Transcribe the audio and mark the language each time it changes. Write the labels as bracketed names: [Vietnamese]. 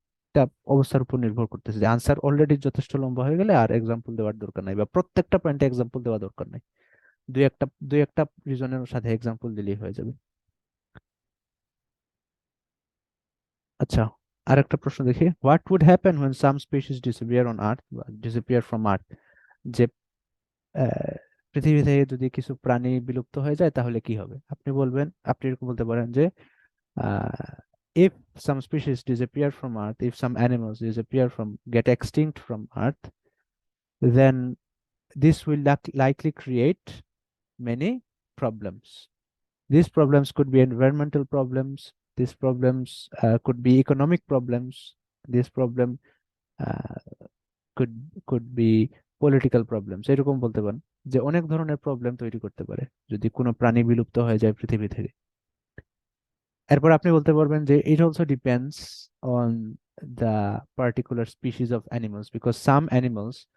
[Bangla] এটা অবস্থার উপর নির্ভর করতেছে যে আনসার অলরেডি যথেষ্ট লম্বা হয়ে গেলে আর এক্সাম্পল দেওয়ার দরকার নাই বা প্রত্যেকটা পয়েন্টে এক্সাম্পল দেওয়া দরকার নাই, দুই একটা রিজনের সাথে এক্সাম্পল দিলেই হয়ে যাবে। আচ্ছা, আরেকটা প্রশ্ন দেখি, [English] what would happen when some species disappear on Earth [Bangla] বা [English] disappear from Earth, [Bangla] যে আহ, পৃথিবী থেকে যদি কিছু প্রাণী বিলুপ্ত হয়ে যায় তাহলে কি হবে? আপনি এরকম বলতে পারেন যে [English] uh, if some species disappear from Earth, if some animals disappear from get extinct from Earth, then this will likely create many problems. These problems could be environmental problems. These problems could be economic problems. This problem uh, could could be political problems, [Bangla] এরকম বলতে পারেন যে অনেক ধরনের problem তৈরি করতে পারে যদি কোনো প্রাণী বিলুপ্ত হয়ে যায় পৃথিবী থেকে। এরপর আপনি বলতে পারবেন যে [English] it also depends on the particular species of animals because some animals